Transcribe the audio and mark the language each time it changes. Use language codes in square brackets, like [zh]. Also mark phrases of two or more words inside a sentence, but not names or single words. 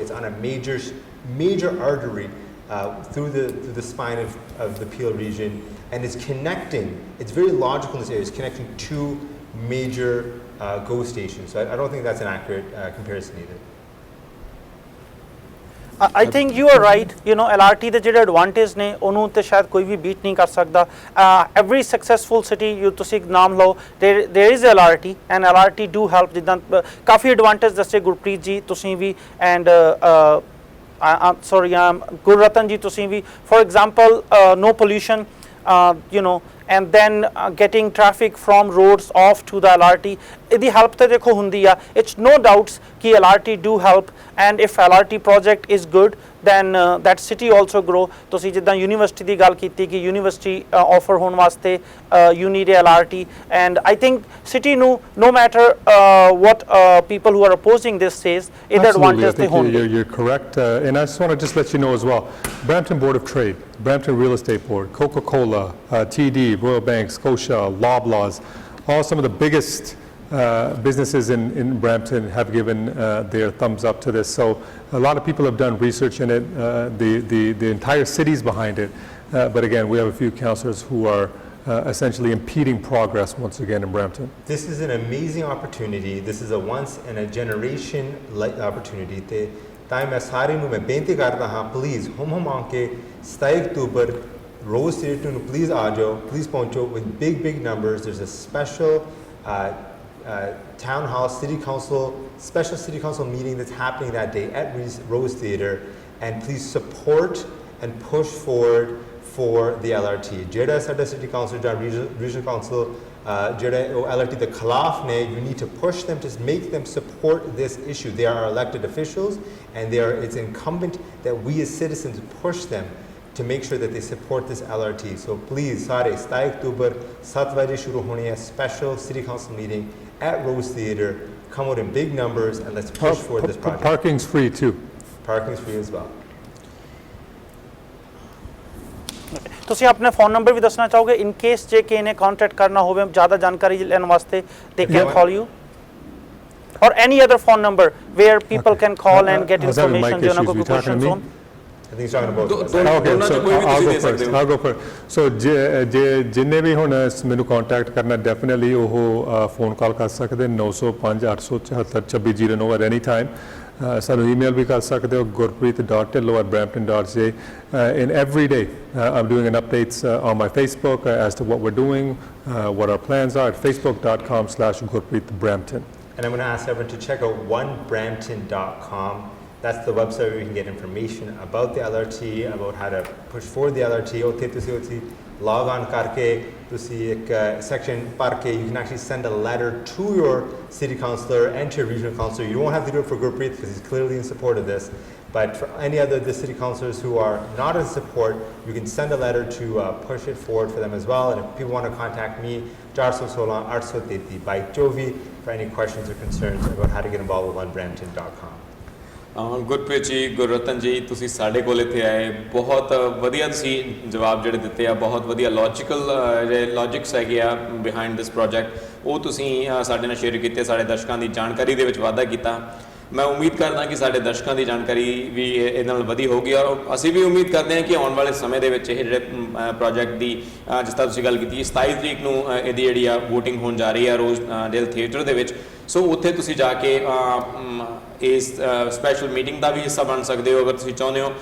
[en] It's on a major artery through the spine of the Peel region, and it's connecting. It's very logical in this area. It's connecting two major GO stations. So I don't think that's an accurate comparison either. I think you are right. [pa] LRT ਦੇ ਜਿਹੜੇ ਐਡਵਾਂਟੇਜ ਨੇ ਉਹਨੂੰ ਤੇ ਸ਼ਾਇਦ ਕੋਈ ਵੀ ਬੀਟ ਨਹੀਂ ਕਰ ਸਕਦਾ. [en] Every successful city [pa] ਤੁਸੀਂ ਨਾਮ ਲਓ [en] there is LRT and LRT do help [pa] ਜਿੱਦਾਂ ਕਾਫੀ ਐਡਵਾਂਟੇਜ ਦੱਸੇ ਗੁਰਪ੍ਰੀਤ ਜੀ ਤੁਸੀਂ ਵੀ [en] and [pa] ਗੁਰਰਤਨ ਜੀ ਤੁਸੀਂ ਵੀ [en] for example no pollution and then getting traffic from roads off to the LRT. [pa] ਇਹਦੀ ਹੈਲਪ ਤੇ ਦੇਖੋ ਹੁੰਦੀ ਆ. [en] It's no doubts ਕਿ LRT do help, and if LRT project is good then that city also grow. [pa] ਤੁਸੀਂ ਜਿੱਦਾਂ ਯੂਨੀਵਰਸਿਟੀ ਦੀ ਗੱਲ ਕੀਤੀ ਕਿ ਯੂਨੀਵਰਸਿਟੀ ਆਫਰ ਹੋਣ ਵਾਸਤੇ [en] you need a LRT, and I think city ਨੂੰ no matter what people who are opposing this says [pa] ਇਹਦਾ advantage ਤੇ ਹੋਣਗੇ. [en] You're correct, and I just want to just let you know as well, Brampton Board of Trade, Brampton Real Estate Board, Coca-Cola, TD, Royal Bank, Scotia, Loblaws, all some of the biggest businesses in Brampton have given their thumbs up to this. So a lot of people have done research in it. The entire city's behind it. But again, we have a few councillors who are essentially impeding progress once again in Brampton. This is an amazing opportunity. This is a once in a generation opportunity. [pa] ਤਾਂ ਮੈਂ ਸਾਰੇ ਨੂੰ ਮੈਂ ਬੇਨਤੀ ਕਰਦਾ ਹਾਂ ਪਲੀਜ਼ ਹਮ ਆ ਕੇ 27 ਅਕਤੂਬਰ ਰੋਜ਼ ਥੀਏਟਰ ਨੂੰ ਪਲੀਜ਼ ਆ ਜਾਓ ਪਲੀਜ਼ ਪਹੁੰਚੋ [en] with big numbers. There's a special town hall special city council meeting that's happening that day at Rose Theatre, and please support and push forward for the LRT. [pa] ਜਿਹੜਾ ਸਾਡਾ [en] city council [pa] ਜਾਂ [en] regional council [pa] ਜਿਹੜੇ LRT ਦੇ ਖਿਲਾਫ ਨੇ, [en] you need to push them to make them support this issue. They are elected officials, and it's incumbent that we as citizens push them to make sure that they support this LRT. So please, [pa] ਸਾਰੇ 27 ਅਕਤੂਬਰ 7 ਵਜੇ ਸ਼ੁਰੂ ਹੋਣੀ ਹੈ [en] special city council meeting at Rose Theatre. Come out in big numbers and let's push for this project. Parking's free too. Parking's free as well. [pa] ਤੁਸੀਂ ਆਪਣੇ ਫੋਨ ਨੰਬਰ ਵੀ ਦੱਸਣਾ ਚਾਹੋਗੇ [en] in case [pa] ਜੇ ਕਿਸੇ ਨੇ ਕੰਟੈਕਟ ਕਰਨਾ ਹੋਵੇ ਜ਼ਿਆਦਾ ਜਾਣਕਾਰੀ ਲੈਣ ਵਾਸਤੇ [en] they can call you, or any other phone number where people can call and get information [pa] ਜਿਹਨਾਂ ਕੋਲ ਕੋਈ questions ਹੋਣ. [en] I think he's talking about Okay, so I'll go first. So [pa] ਜਿੰਨੇ ਵੀ ਹੁਣ ਮੈਨੂੰ ਕੰਟੈਕਟ ਕਰਨਾ ਡੈਫੀਨਿਟਲੀ ਉਹ ਫੋਨ ਕਾਲ ਕਰ ਸਕਦੇ 905 874 2609 [en] at any time. [pa] ਸਾਨੂੰ ਈਮੇਲ ਵੀ ਕਰ ਸਕਦੇ ਹੋ [en] gurpreet.tillo@brampton.ca and every day I'm doing an updates on my Facebook as to what we're doing, what our plans are at facebook.com/gurpreetbrampton. And I'm going to ask everyone to check out onebrampton.com. That's the website where you can get information about the LRT, about how to push forward the LRT. [pa] ਉੱਥੇ ਤੁਸੀਂ log on ਕਰਕੇ ਤੁਸੀਂ ਇੱਕ section ਭਰ ਕੇ [en] you can actually send a letter to your city councillor and to your regional councillor. You don't have to do it for Gurpreet because he's clearly in support of this. But for any other the city councillors who are not in support, you can send a letter to push it forward for them as well. And if people want to contact me, 416-833-2224 for any questions or concerns about how to get involved with onebrampton.com. [pa] ਗੁਰਪ੍ਰੀਤ ਜੀ, ਗੁਰਰਤਨ ਜੀ, ਤੁਸੀਂ ਸਾਡੇ ਕੋਲ ਇੱਥੇ ਆਏ, ਬਹੁਤ ਵਧੀਆ ਤੁਸੀਂ ਜਵਾਬ ਜਿਹੜੇ ਦਿੱਤੇ ਆ, ਬਹੁਤ ਵਧੀਆ ਲੌਜੀਕਲ ਜਿਹੜੇ ਲੌਜਿਕਸ ਹੈਗੇ ਆ [en] behind this project, [pa] ਉਹ ਤੁਸੀਂ ਸਾਡੇ ਨਾਲ ਸ਼ੇਅਰ ਕੀਤੇ, ਸਾਡੇ ਦਰਸ਼ਕਾਂ ਦੀ ਜਾਣਕਾਰੀ ਦੇ ਵਿੱਚ ਵਾਧਾ ਕੀਤਾ। ਮੈਂ ਉਮੀਦ ਕਰਦਾ ਕਿ ਸਾਡੇ ਦਰਸ਼ਕਾਂ ਦੀ ਜਾਣਕਾਰੀ ਵੀ ਇਹਦੇ ਨਾਲ ਵਧੀ ਹੋਊਗੀ ਔਰ ਅਸੀਂ ਵੀ ਉਮੀਦ ਕਰਦੇ ਹਾਂ ਕਿ ਆਉਣ ਵਾਲੇ ਸਮੇਂ ਦੇ ਵਿੱਚ ਇਹ ਜਿਹੜੇ ਪ੍ਰੋਜੈਕਟ ਦੀ ਜਿਸ ਤਰ੍ਹਾਂ ਤੁਸੀਂ ਗੱਲ ਕੀਤੀ 27 ਤਰੀਕ ਨੂੰ ਇਹਦੀ ਜਿਹੜੀ ਆ ਵੋਟਿੰਗ ਹੋਣ ਜਾ ਰਹੀ ਆ ਰੋਜ਼ਡੇਲ ਥੀਏਟਰ ਦੇ ਵਿੱਚ, ਸੋ ਉੱਥੇ ਤੁਸੀਂ ਜਾ ਕੇ ਇਸ [en] special meeting [pa] ਦਾ ਵੀ ਹਿੱਸਾ ਬਣ ਸਕਦੇ ਹੋ ਅਗਰ ਤੁਸੀਂ ਚਾਹੁੰਦੇ ਹੋ।